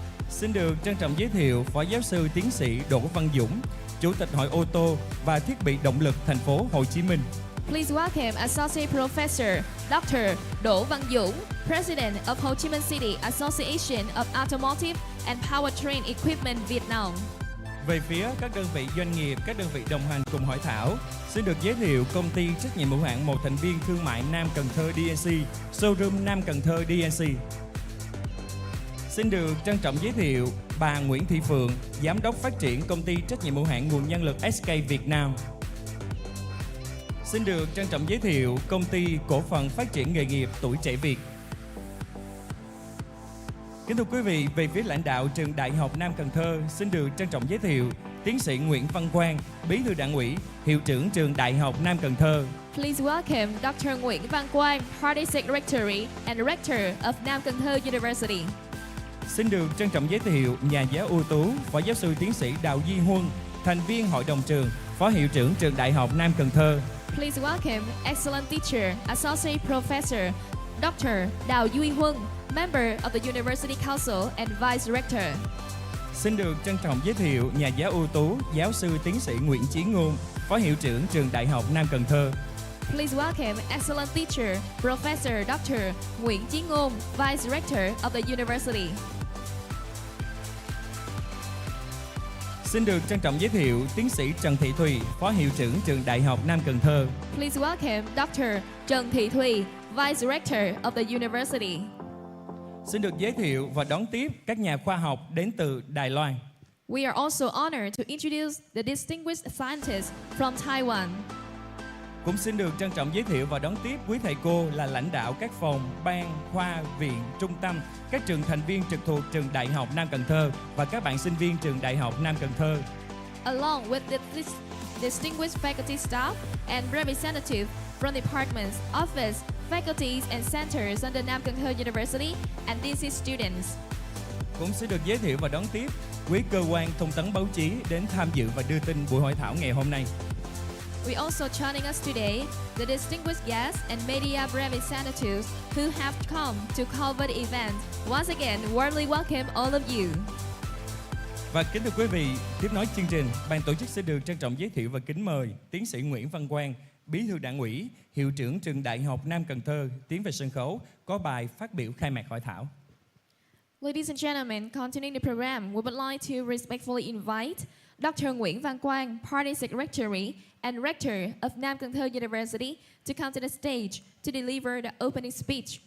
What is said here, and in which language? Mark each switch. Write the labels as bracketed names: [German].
[Vietnamese] Xin được trân trọng giới thiệu Phó Giáo sư Tiến sĩ Đỗ Văn Dũng, Chủ tịch Hội ô tô và thiết bị động lực thành phố Hồ Chí Minh. [English] Please welcome Associate Professor Dr. Đỗ Văn Dũng, President of Ho Chi Minh City Association of Automotive and Powertrain Equipment Việt Nam. [Vietnamese] Về phía các đơn vị doanh nghiệp, các đơn vị đồng hành cùng hội thảo, xin được giới thiệu công ty trách nhiệm hữu hạn một thành viên thương mại Nam Cần Thơ DNC, showroom Nam Cần Thơ DNC. Xin được trân trọng giới thiệu bà Nguyễn Thị Phượng, Giám đốc phát triển công ty trách nhiệm hữu hạn nguồn nhân lực SK Việt Nam. Xin được trân trọng giới thiệu công ty cổ phần phát triển nghề nghiệp Tuổi Trẻ Việt. Kính thưa quý vị, về phía lãnh đạo Trường Đại học Nam Cần Thơ, xin được trân trọng giới thiệu Tiến sĩ Nguyễn Văn Quang, Bí thư Đảng ủy, Hiệu trưởng Trường Đại học Nam Cần Thơ. [English] Please welcome Dr. Nguyễn Văn Quang, Party Secretary and Rector of Nam Cần Thơ University. [Vietnamese] Xin được trân trọng giới thiệu nhà giáo ưu tú, Phó Giáo sư Tiến sĩ Đào Duy Huân, thành viên Hội đồng trường, Phó Hiệu trưởng Trường Đại học Nam Cần Thơ. [English] Please welcome Excellent Teacher, Associate Professor Dr. Đào Duy Huân, Member of the University Council and Vice Rector. [Vietnamese] Xin được trân trọng giới thiệu nhà giáo ưu tú, Giáo sư Tiến sĩ Nguyễn Chí Ngôn, Phó Hiệu trưởng Trường Đại học Nam Cần Thơ. [English] Please welcome excellent teacher, Professor Dr. Nguyễn Chí Ngôn, Vice Rector of the University. [Vietnamese] Xin được trân trọng giới thiệu tiến sĩ Trần Thị Thùy, Phó Hiệu trưởng Trường Đại học Nam Cần Thơ. [English] Please welcome Dr. Trần Thị Thùy, Vice Rector of the University. [Vietnamese] Xin được giới thiệu và đón tiếp các nhà khoa học đến từ Đài Loan. [English] We are also honored to introduce the distinguished scientists from Taiwan. [Vietnamese] Cũng xin được trân trọng giới thiệu và đón tiếp quý thầy cô là lãnh đạo các phòng, ban, khoa, viện, trung tâm, các trường thành viên trực thuộc Trường Đại học Nam Cần Thơ và các bạn sinh viên Trường Đại học Nam Cần Thơ. [English] Along with the distinguished faculty staff and representatives from departments, office, faculties and centers under Nam Cần Thơ University and DC students. [Vietnamese] Cũng xin được giới thiệu và đón tiếp quý cơ quan thông tấn báo chí đến tham dự và đưa tin buổi hội thảo ngày hôm nay. [English] We also joining us today the distinguished guests and media representatives who have come to cover the event. Once again, warmly welcome all of you. [Vietnamese] Và kính thưa quý vị, tiếp nối chương trình, ban tổ chức sẽ được trân trọng giới thiệu và kính mời tiến sĩ Nguyễn Văn Quang, Bí thư Đảng ủy, Hiệu trưởng Trường Đại học Nam Cần Thơ tiến về sân khấu có bài phát biểu khai mạc hội thảo. [English] Ladies and gentlemen, continuing the program, we would like to respectfully invite Dr. Nguyễn Văn Quang, Party Secretary and Rector of Nam Cần Thơ University, to come to the stage to deliver the opening speech.